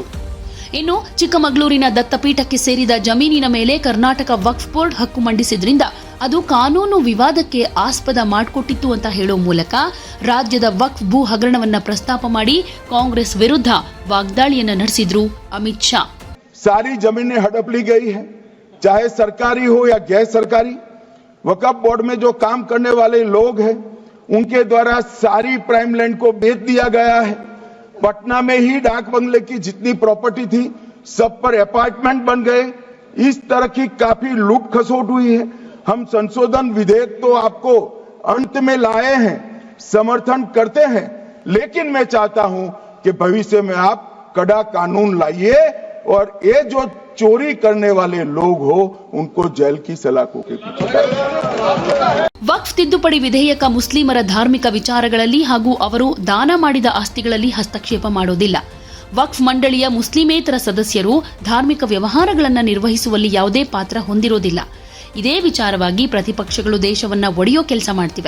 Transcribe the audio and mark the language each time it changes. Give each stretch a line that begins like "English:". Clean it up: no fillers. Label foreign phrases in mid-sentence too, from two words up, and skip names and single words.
Kannada: ಇನ್ನು ಚಿಕ್ಕಮಗಳೂರಿನ ದತ್ತಪೀಠಕ್ಕೆ ಸೇರಿದ ಜಮೀನಿನ ಮೇಲೆ ಕರ್ನಾಟಕ ವಕ್ಫ್ ಬೋರ್ಡ್ ಹಕ್ಕು ಮಂಡಿಸಿದ್ರಿಂದ ಅದು ಕಾನೂನು ವಿವಾದಕ್ಕೆ ಆಸ್ಪದ ಮಾಡಿಕೊಟ್ಟಿತ್ತು ಅಂತ ಹೇಳೋ ಮೂಲಕ ರಾಜ್ಯದ ವಕ್ಫ್ ಭೂ ಹಗರಣವನ್ನ ಪ್ರಸ್ತಾಪ ಮಾಡಿ ಕಾಂಗ್ರೆಸ್ ವಿರುದ್ಧ ವಾಗ್ದಾಳಿಯನ್ನ ನಡೆಸಿದ್ರು ಅಮಿತ್ ಶಾ.
Hindi: सारी जमीनें हड़प ली गई है, चाहे सरकारी हो या गैर सरकारी। वक्फ बोर्ड में जो काम करने वाले लोग हैं उनके द्वारा सारी
English: prime land
Hindi: को बेच दिया गया है। पटना में ही डाक बंगले की जितनी प्रॉपर्टी थी सब पर अपार्टमेंट बन गए। इस तरह की काफी लूट खसोट हुई है। हम संशोधन विधेयक तो आपको अंत में लाए हैं, समर्थन करते हैं, लेकिन मैं चाहता हूं कि भविष्य में आप कड़ा कानून लाइए और ये जो चोरी करने वाले लोग हो उनको जेल की सलाखों के पीछे।
Kannada: ವಕ್ಫ್ ತಿದ್ದುಪಡಿ ವಿಧೇಯಕ ಮುಸ್ಲಿಮರ ಧಾರ್ಮಿಕ ವಿಚಾರಗಳಲ್ಲಿ ಹಾಗೂ ಅವರು ದಾನ ಮಾಡಿದ ಆಸ್ತಿಗಳಲ್ಲಿ ಹಸ್ತಕ್ಷೇಪ ಮಾಡೋದಿಲ್ಲ. ವಕ್ಫ್ ಮಂಡಳಿಯ ಮುಸ್ಲಿಮೇತರ ಸದಸ್ಯರು ಧಾರ್ಮಿಕ ವ್ಯವಹಾರಗಳನ್ನು ನಿರ್ವಹಿಸುವಲ್ಲಿ ಯಾವುದೇ ಪಾತ್ರ ಹೊಂದಿರೋದಿಲ್ಲ. ಇದೇ ವಿಚಾರವಾಗಿ ಪ್ರತಿಪಕ್ಷಗಳು ದೇಶವನ್ನ ಒಡೆಯೋ ಕೆಲಸ ಮಾಡ್ತಿವೆ.